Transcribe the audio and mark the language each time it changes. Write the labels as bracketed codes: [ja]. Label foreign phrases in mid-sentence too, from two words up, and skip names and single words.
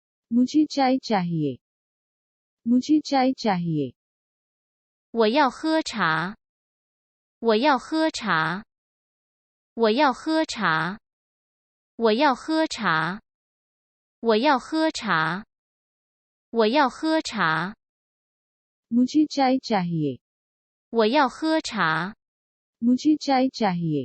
[hi] मुझे चाय चाहिए। मुझे चाय चाहिए। [zh] 我要喝茶。我要喝茶。我要喝茶。我要喝茶。我要喝茶。我要喝茶。 [hi] मुझे चाय चाहिए। [zh] 我要喝茶。 [hi] मुझे चाय चाहिए।